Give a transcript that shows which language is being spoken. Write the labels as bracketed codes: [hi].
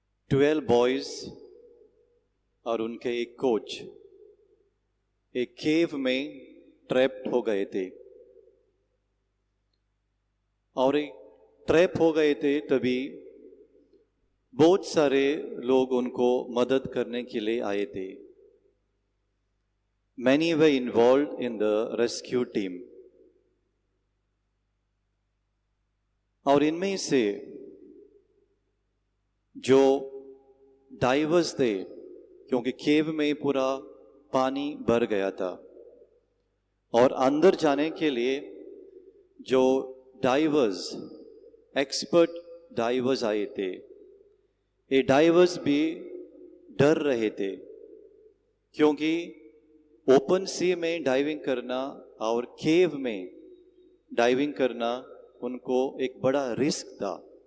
[hi] 12 boys और उनके एक कोच एक केव में ट्रैप्ड हो गए थे, और एक ट्रैप हो गए थे। तभी बहुत सारे लोग उनको मदद करने के लिए आए थे। [en] Many were involved in the rescue team. [hi] और इनमें से जो डाइवर्स थे, क्योंकि केव में पूरा पानी भर गया था, और अंदर जाने के लिए जो डाइवर्स, एक्सपर्ट डाइवर्स आए थे, ये डाइवर्स भी डर रहे थे, क्योंकि ओपन सी में डाइविंग करना और केव में डाइविंग करना उनको एक बड़ा रिस्क था।